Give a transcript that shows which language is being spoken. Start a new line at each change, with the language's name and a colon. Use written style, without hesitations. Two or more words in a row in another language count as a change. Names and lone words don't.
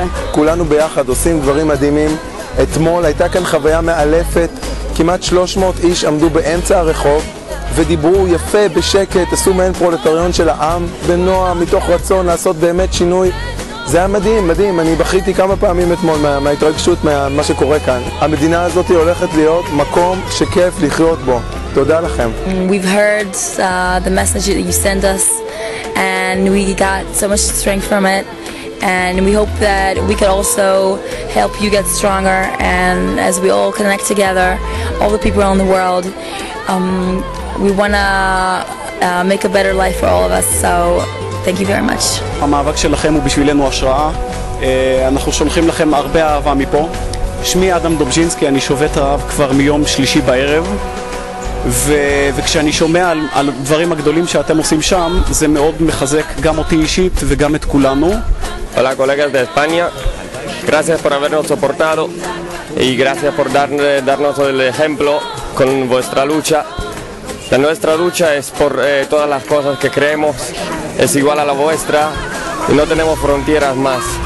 Hebrew: כולנו ביחד עושים דברים מדהימים. אתמול הייתה כאן חוויה מאלפת, כמעט 300 איש עמדו באמצע הרחוב ודיברו יפה בשקט, עשו מעין פרולטריון של העם בנועם, מתוך רצון לעשות באמת שינוי. זה היה מדהים, מדהים. אני בכיתי כמה פעמים אתמול מההתרגשות מה שקורה כאן. המדינה הזאת הולכת להיות מקום שכיף לחיות בו. תודה לכם.
English: We've heard the message that you sent us and we got so much strength from it, and we hope that we could also help you get stronger, and as we all connect together, all the people around the world, we want to make a better life for all of us, so thank you very much.
Hebrew: המאבק שלכם הוא בשבילנו השראה. אנחנו שולחים לכם הרבה אהבה מפה. שמי אדם דובז'ינסקי, אני שובת רעב כבר מיום שלישי בערב, וכשאני שומע על הדברים הגדולים שאתם עושים שם, זה מאוד מחזק גם אותי אישית וגם את כולנו.
Spanish: Hola colegas de España, gracias por habernos soportado y gracias por darnos el ejemplo con vuestra lucha. La nuestra lucha es por todas las cosas que creemos, es igual a la vuestra y no tenemos fronteras más.